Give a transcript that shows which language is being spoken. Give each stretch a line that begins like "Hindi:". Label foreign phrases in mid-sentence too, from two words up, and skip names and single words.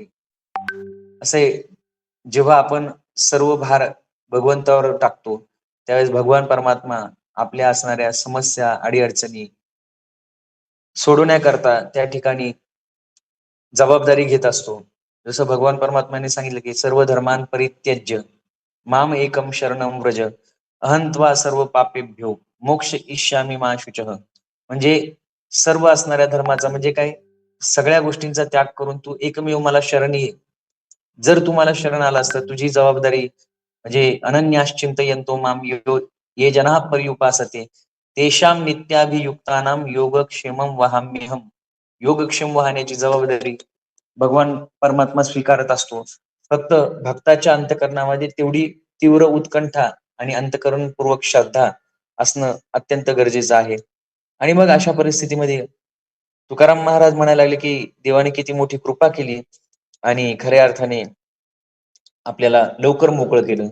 Marathi: असे जेव्हा आपण सर्व भार भगवंतावर टाकतो, त्यावेळेस भगवान परमात्मा आपल्या असणाऱ्या समस्या, अडी-अडचणी सोडवण्याकरता त्या ठिकाणी जबाबदारी घेत असतो. जसं भगवान परमात्म्याने सांगितलं, की
Sanskrit: "सर्व धर्मान् परित्यज्य माम एकम शरणं व्रज, अहं त्वा सर्व पापेभ्यो मोक्ष इष्यामि मा शुचः."
Marathi: म्हणजे सर्व असणाऱ्या धर्माचा म्हणजे काय? सगळ्या गोष्टींचा त्याग करून तू एकमेव मला शरण ये. जर तू मला शरण आलास तर तुझी जबाबदारी म्हणजे
Sanskrit: अनन्याश्चिंतयन्तो माम ये जनाः पर्युपासते तेषां नित्याभियुक्तानां योगक्षेमं वहाम्यहम्.
Marathi: योगक्षेम वाहण्याची जबाबदारी भगवान परमात्मा स्वीकारत असतो. फक्त भक्ताच्या अंतःकरणामध्ये तेवढी तीव्र उत्कंठा आणि अंतःकरणपूर्वक श्रद्धा असणं अत्यंत गरजेचं आहे. आणि मग अशा परिस्थितीमध्ये तुकाराम महाराज म्हणायला लागले, की देवाने किती मोठी कृपा केली आणि खऱ्या अर्थाने आपल्याला लवकर मोकळं केलं.